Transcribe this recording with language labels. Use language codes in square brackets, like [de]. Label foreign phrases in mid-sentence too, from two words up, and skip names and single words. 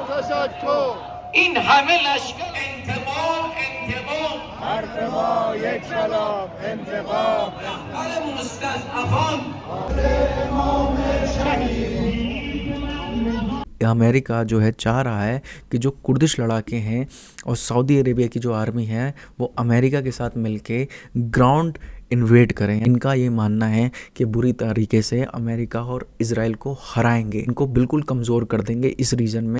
[fa] این همه لشکر انتقام حرف ما یک کلام انتقام رهبر مستضعفان امام شهید. [hi] अमेरिका जो है चाह रहा है कि जो कुर्दिश लड़ाके हैं और सऊदी अरेबिया की जो आर्मी है वो अमेरिका के साथ मिलके [en] ground invade [hi] करें. इनका ये मानना है कि बुरी तरीके से अमेरिका और इजराइल को हराएंगे, इनको बिल्कुल कमज़ोर कर देंगे इस रीजन में.